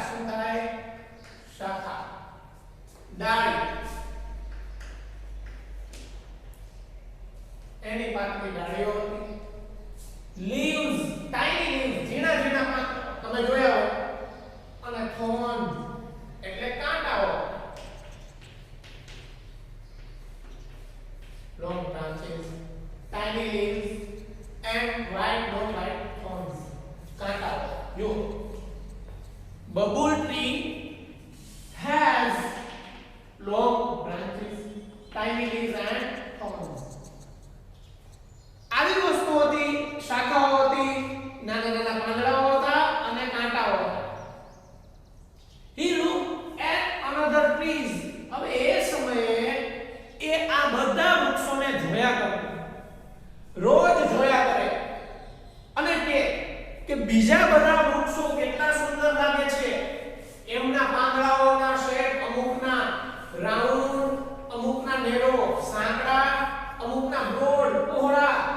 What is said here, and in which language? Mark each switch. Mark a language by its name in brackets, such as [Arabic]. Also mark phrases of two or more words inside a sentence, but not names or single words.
[Gujarati] શું થાય? શાખા, ડાળી. એની પાતળી ડાળીઓ હતી. [English] leaves, tiny leaves, [Gujarati] ઝીણા ઝીણા પાન તમે જોયા હોય. અને થોર્ન એટલે કાંટાઓ, [English] long branches, tiny leaves and white long white thorns. [Gujarati] કાંટાઓ. જો [English] bubble tree has long branches, tiny leaves and thorns. [Gujarati] આવી વસ્તુ હતી, શાખાઓ હતી, નાના નાના પાંદડાઓ હતા અને કાંટાઓ હતા. [English] He looked at another trees. [Gujarati] હવે એ સમયે એ આ બધા વૃક્ષોને જોયા કરે, રોજ જોયા કરે, અને કે બીજા બધા વૃક્ષો કેટલા સુંદર લાગે છે. એમના પાંદડાઓના શેપ અમુકના રાઉન્ડ, અમુકના નેરો સાંકડા, અમુકના બ્રોડ પહોળા.